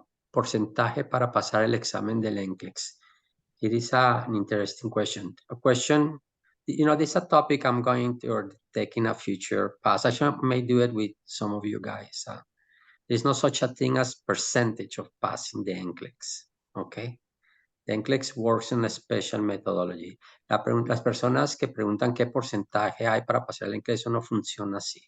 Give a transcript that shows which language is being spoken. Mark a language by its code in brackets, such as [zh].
[es] Porcentaje para pasar el examen del NCLEX. [en] It is an interesting question. A question, this is a topic I'm going to or take in a future passage. I may do it with some of you guys. There's no such a thing as percentage of passing the NCLEX, okay? The NCLEX works in a special methodology. [es] Las personas que preguntan qué porcentaje hay para pasar el NCLEX, eso no funciona así.